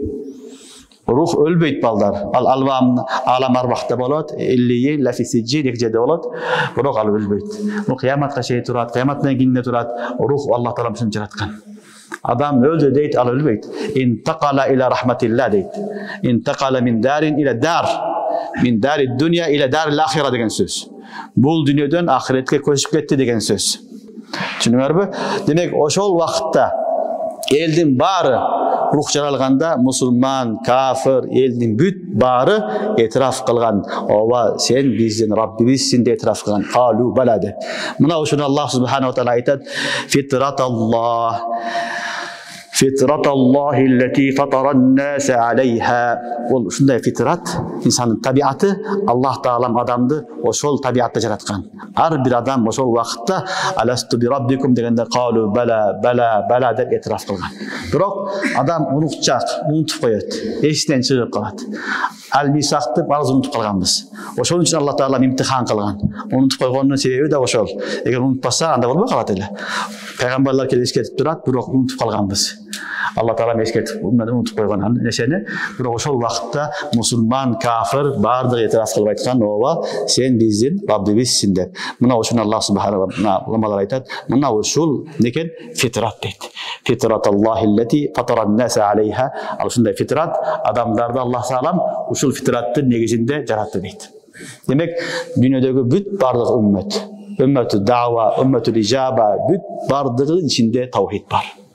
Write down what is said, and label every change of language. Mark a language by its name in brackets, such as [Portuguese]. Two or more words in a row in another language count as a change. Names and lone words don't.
[Kyrgyz] Рух өлбөйт балдар. Ал алам арвахта болот, иллиин лафисиджи дег жерде болот. Бирок ал өлбөйт. Бул кыяматка чейин турат, кыяматтан кийин турат. Рух Аллах таалам үчүн жараткан. Адам өлдү дейт, ал өлбөйт. [Arabic] انتقل إلى رحمة الله [Kyrgyz] дейт. [Arabic] انتقل من دار إلى دار. من دار الدنيا إلى دار الآخرة [Kyrgyz] деген сөз. Бул дүйнөдөн ахиретке көчүп кетти деген сөз. Түшүнүңөрбү? Демек, ошол вакытта элдин баары рух жаралганда мусулман, кафир, элдин бүт баары этираф кылган. Ооба, сен биздин Раббибизсиң деп этираф кылган. [Arabic] قالوا بلى [Kyrgyz] деп. Мына ошону [Arabic] الله سبحانه وتعالى [Kyrgyz] айтат: [Arabic] "فطرة الله فطرة الله التي فطر الناس عليها." [Kyrgyz] Ол ушундай фитрат, инсандын табиаты, Аллах Таалам адамды ошол табиатта жараткан. Ар бир адам ошол убакытта [Arabic] ألست بربكم [Kyrgyz] дегенде [Arabic] قالوا بلى [Kyrgyz] деп этираф кылган. Бирок адам унутчак, унутуп коет, эстен чыгып калат. Ал-мисакты бааз унутуп калганбыз. Ошол үчүн Аллах Таалам имтихан кылган. Унутуп койгонунун себеби да ошол. Эгер унутпаса, анда болбой калат эле. Пайгамбарлар келип эскертип турат, бирок унутуп калганбыз. Алла Таалам эскертип, унутуп койгон нерсени. Бирок ошол убакытта мусулман, кафир баардыгы этираф кылып айткан: "Ооба, сен биздин Раббибизсиң" деп. Мына ошону [Arabic] الله سبحانه وتعالى [Kyrgyz] айтат. Мына ушул некен фитрат дейт. [Arabic] فطرة الله التي فطر الناس عليها. [Kyrgyz] Ал ушундай фитрат адамдарды Аллах Таалам ушул фитраттын негизинде жаратты дейт. Демек, дүйнөдөгү бүт бардык уммат, [Arabic] أمة الدعوة, أمة الإجابة, [Kyrgyz] бүт бардыгынын ичинде таухид бар.